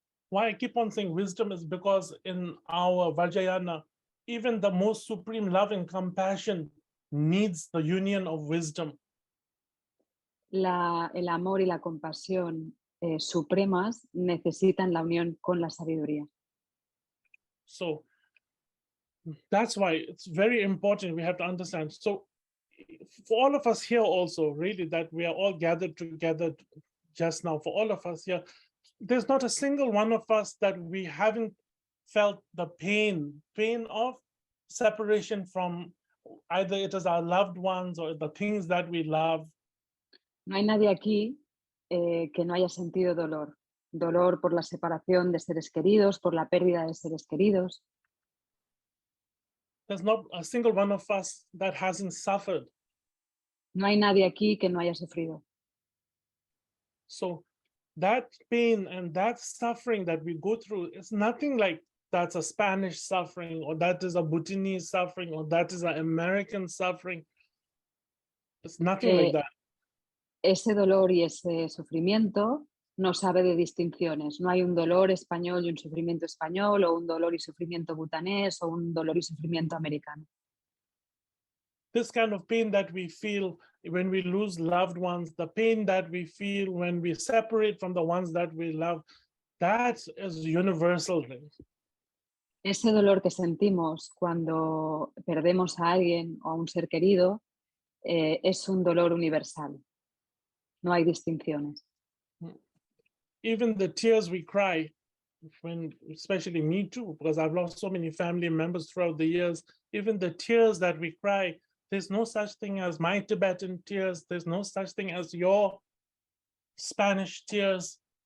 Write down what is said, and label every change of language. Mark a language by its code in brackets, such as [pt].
[en] Why I keep on saying wisdom is because in our Vajrayana, even the most supreme love and compassion needs the union of wisdom. [es] El amor y la compasión supremas necesitan la unión con la sabiduría. [en] So that's why it's very important we have to understand. So for all of us here also, really, that we are all gathered together just now, for all of us here, there's not a single one of us that we haven't felt the pain of separation from either it is our loved ones or the things that we love. [es] No hay nadie aquí que no haya sentido dolor. Dolor por la separación de seres queridos, por la pérdida de seres queridos. [en] There's not a single one of us that hasn't suffered. [es] No hay nadie aquí que no haya sufrido. [en] So that pain and that suffering that we go through is nothing like that's a Spanish suffering, or that is a Bhutanese suffering, or that is an American suffering. It's nothing like that. [es] Ese dolor y ese sufrimiento no sabe de distinciones. No hay un dolor español y un sufrimiento español, o un dolor y sufrimiento butanés, o un dolor y sufrimiento americano. [en] This kind of pain that we feel when we lose loved ones, the pain that we feel when we separate from the ones that we love, that is universal. [es] Ese dolor que sentimos cuando perdemos a alguien o a un ser querido es un dolor universal. No hay distinciones. [en] Even the tears we cry, when, especially me too, because I've lost so many family members throughout the years, even the tears that we cry, there's no such thing as my Tibetan tears. There's no such thing as your Spanish tears.